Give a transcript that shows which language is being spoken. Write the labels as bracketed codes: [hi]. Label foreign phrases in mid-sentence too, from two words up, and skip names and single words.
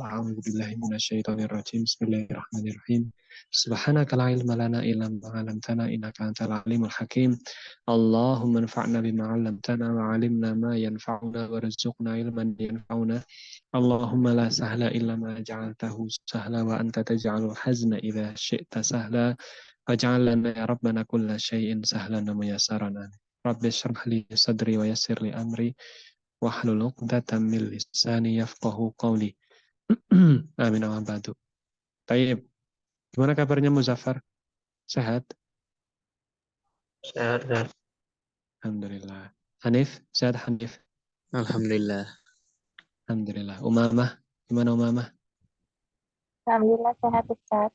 [ar] أعوذ بالله من الشيطان الرجيم. بسم الله الرحمن الرحيم. سبحانك لا علم لنا إلا ما علمتنا إنك أنت العليم الحكيم. اللهم انفعنا بما علمتنا وعلمنا ما ينفعنا وارزقنا علما ينفعنا. اللهم لا سهل إلا ما جعلته سهلا وأنت تجعل الحزن إذا شئت سهلا. فاجعل لنا يا ربنا كل شيء سهلا وميسرا. رب اشرح لي صدري ويسر لي أمري واحلل عقدة من لساني يفقهوا قولي. آمين وبعد. Taib. [id] Gimana kabarnya Muzaffar? Sehat? Sehat. Alhamdulillah. Hanif, sehat Hanif? Alhamdulillah. Alhamdulillah. Umamah, gimana Umamah? Alhamdulillah sehat Ustaz.